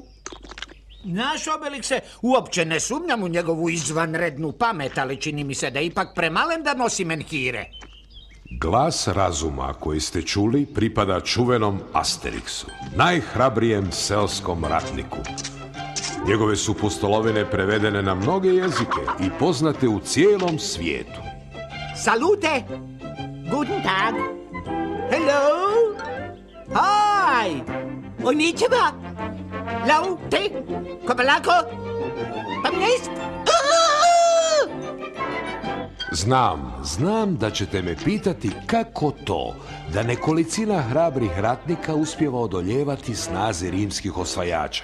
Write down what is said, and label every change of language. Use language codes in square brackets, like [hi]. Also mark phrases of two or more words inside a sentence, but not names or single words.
[hr] Naš Obelikse, uopće ne sumnjam u njegovu izvanrednu pamet, ali čini mi se da je ipak premalen da nosi menhire. Glas razuma koji ste čuli pripada čuvenom Asteriksu, najhrabrijem seoskom ratniku. Njegove su pustolovine prevedene na mnoge jezike i poznate u cijelom svijetu. Salute! Guten Tag! Hello! Hi! Konnichiwa! Laute! Kopalako! Pamnest! Znam da ćete me pitati kako to da nekolicina hrabrih ratnika uspijeva odoljevati snazi rimskih osvajača.